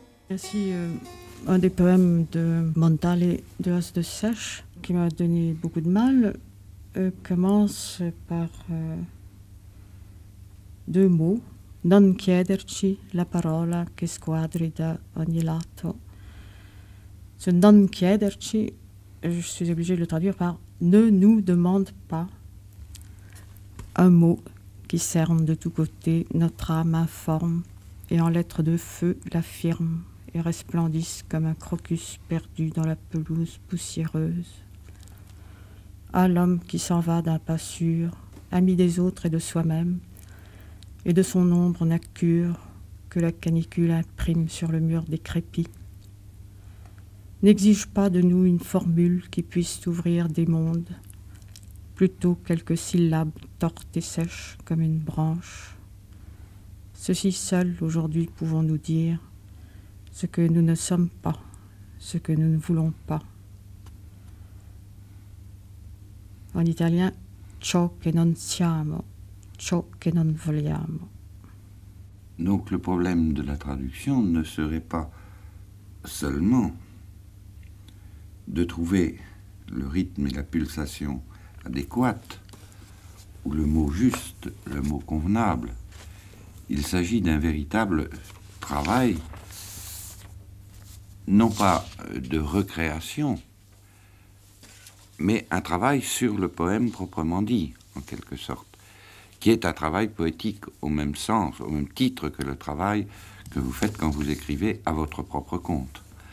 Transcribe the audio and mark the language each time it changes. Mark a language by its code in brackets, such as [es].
[fr] Ainsi, un des poèmes de Montale de As de Sèche, qui m'a donné beaucoup de mal, commence par deux mots. [it] Non chiederci la parola che squadri da ogni lato. [fr] Ce [it] non chiederci, [fr] je suis obligée de le traduire par ne nous demande pas. Un mot qui cerne de tous côtés notre âme informe et en lettres de feu l'affirme et resplendisse comme un crocus perdu dans la pelouse poussiéreuse. À l'homme qui s'en va d'un pas sûr, ami des autres et de soi-même, et de son ombre n'a cure que la canicule imprime sur le mur décrépit. N'exige pas de nous une formule qui puisse ouvrir des mondes, plutôt quelques syllabes tortes et sèches comme une branche. Ceci seul aujourd'hui pouvons-nous dire ce que nous ne sommes pas, ce que nous ne voulons pas. En italien, [it] ciò che non siamo, ciò che non vogliamo. [fr] Donc le problème de la traduction ne serait pas seulement de trouver le rythme et la pulsation adéquate, ou le mot juste, le mot convenable. Il s'agit d'un véritable travail, non pas de recréation, mais un travail sur le poème proprement dit, en quelque sorte, qui est un travail poétique au même sens, au même titre que le travail que vous faites quand vous écrivez à votre propre compte.